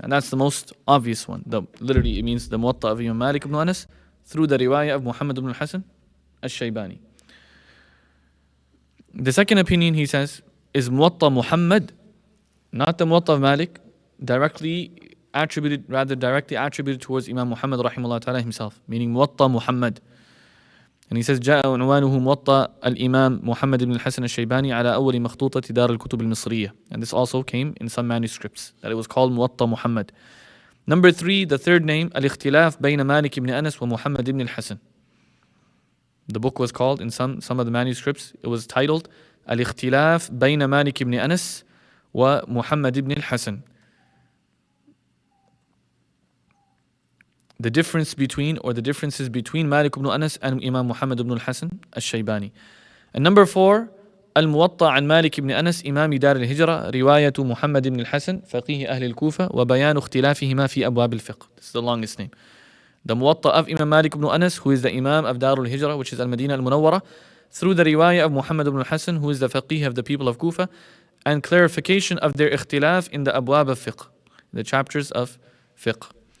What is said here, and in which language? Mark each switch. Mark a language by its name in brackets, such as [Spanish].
[English] And that's the most obvious one. Literally, it means the Muwaṭṭa of Imam Malik ibn Anas through the riwayah of Muhammad ibn al-Hasan al-Shaybani. The second opinion, he says, is Muwaṭṭa Muhammad, not the Muwaṭṭa of Malik, directly attributed towards Imam Muhammad rahimahullah ta'ala himself, meaning Muwaṭṭa Muhammad. And he says, [Arabic] جاء عنوانه موطأ الإمام محمد بن الحسن الشيباني على أول مخطوطة دار الكتب المصرية. [English] And this also came in some manuscripts, that it was called Muwaṭṭa Muhammad. Number 3, the third name, [Arabic] الاختلاف بين مالك بن أنس ومحمد بن الحسن. [English] The book was called, in some of the manuscripts, it was titled [Arabic] الاختلاف بين مالك بن أنس ومحمد بن الحسن. [English] The differences between Malik ibn Anas and Imam Muhammad ibn al-Hasan al-Shaybani. And number 4, [Arabic] الموطأ عن مالك ibn Anas إمام دار الهجرة رواية محمد ibn al-Hasan فقيه أهل الكوفة وبيان اختلافهما في أبواب الفقه. [English] This is the longest name. The Muwaṭṭa of Imam Malik ibn Anas, who is the Imam of Dar al-Hijrah, which is Al-Madinah al-Munawwarah, through the riwayah of Muhammad ibn al-Hasan, who is the faqih of the people of Kufa, and clarification of their ikhtilaf in the abwab of fiqh, the chapters of fiqh.